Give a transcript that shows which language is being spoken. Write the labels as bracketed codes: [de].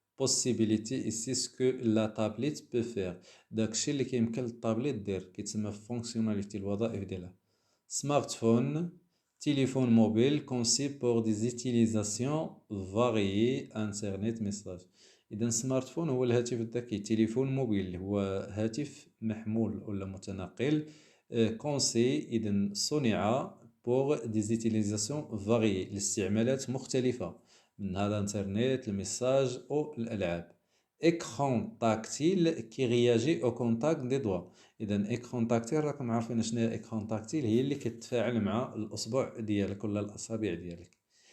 [fr] possibility c'est ce que la tablette peut faire. [ar] داكشي اللي كيمكن للطابليت دير كيتسمى fonctionnalité الوظائف ديالها. [fr] smartphone téléphone mobile conçu pour des utilisations variées internet message. [ar] إذا سمارتفون هو الهاتف الذكي. تليفون موبيل اللي هو هاتف محمول ولا متنقل. كونسي إذا صنع [fr] pour des utilisations variées [ar] لاستعمالات مختلفة منها الانترنت الميساج أو الألعاب. [fr] écran tactile qui réagit au contact des doigts. [ar] إذا écran tactile راكم عارفين شنو هي écran tactile هي اللي كتفاعل مع الأصبع ديالك ولا الأصابع ديالك.